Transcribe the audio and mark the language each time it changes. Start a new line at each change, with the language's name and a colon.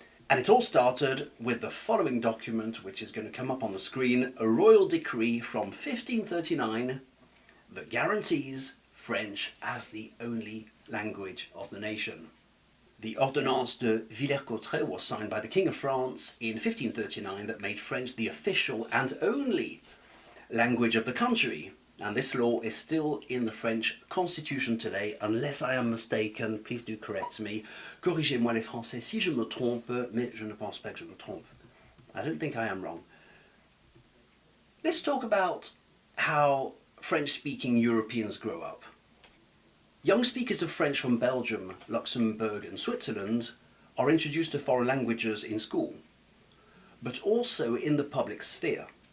English: And it all started with the following document, which is going to come up on the screen, a royal decree from 1539 that guarantees French as the only language of the nation. The Ordonnance de Villers-Cotterêts was signed by the King of France in 1539 that made French the official and only language of the country. And this law is still in the French Constitution today, unless I am mistaken. Please do correct me.
French: Corrigez-moi les Français si je me trompe, mais je ne pense pas que je me trompe.
English: I don't think I am wrong. Let's talk about how French-speaking Europeans grow up. Young speakers of French from Belgium, Luxembourg and Switzerland are introduced to foreign languages in school, but also in the public sphere.